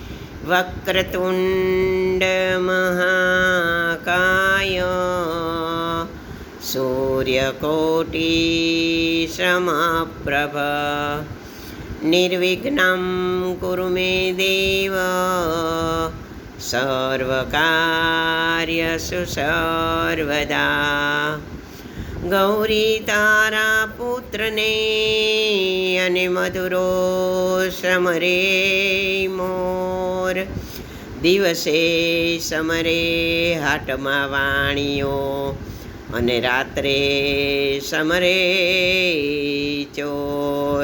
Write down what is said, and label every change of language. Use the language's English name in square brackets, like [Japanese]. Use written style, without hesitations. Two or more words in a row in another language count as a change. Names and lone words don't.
[Sanskrit] वक्रतुंड महाकाय सूर्यकोटि समप्रभ निर्विघ्नं कुरु मे देव सर्वकार्यसु सर्वदा। [Gujarati] ગૌરી તારા પુત્રને અને મધુરો સમરે મોર દિવસે સમરે હાટમાં વાણીઓ અને રાત્રે સમરે ચોર।